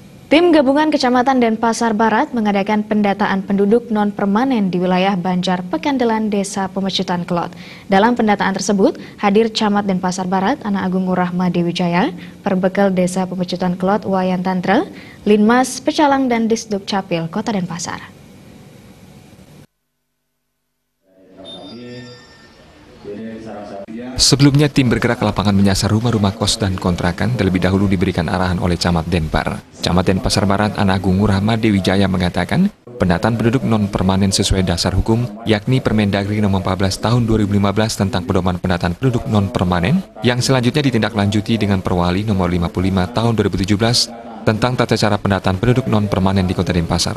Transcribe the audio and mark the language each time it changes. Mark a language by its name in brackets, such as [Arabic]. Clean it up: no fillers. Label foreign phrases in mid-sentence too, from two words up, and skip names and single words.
[Indonesian] Tim gabungan Kecamatan Denpasar Barat mengadakan pendataan penduduk non-permanen di wilayah Banjar Pekandelan, Desa Pemecutan Kelot. Dalam pendataan tersebut, hadir Camat Denpasar Barat, Anak Agung Rahma Dewijaya, Perbekal Desa Pemecutan Kelot, Wayan Tantra, Linmas Pecalang, dan Disduk Capil, Kota Denpasar. Sebelumnya, tim bergerak ke lapangan menyasar rumah-rumah kos dan kontrakan, terlebih dahulu diberikan arahan oleh Camat Denpar. Camat Denpasar Barat, Anak Agung Rahma Dewijaya mengatakan, pendataan penduduk non-permanen sesuai dasar hukum, yakni Permendagri Nomor 14 Tahun 2015 tentang pedoman pendataan penduduk non-permanen, yang selanjutnya ditindaklanjuti dengan Perwali Nomor 55 Tahun 2017 tentang tata cara pendataan penduduk non-permanen di Kota Denpasar.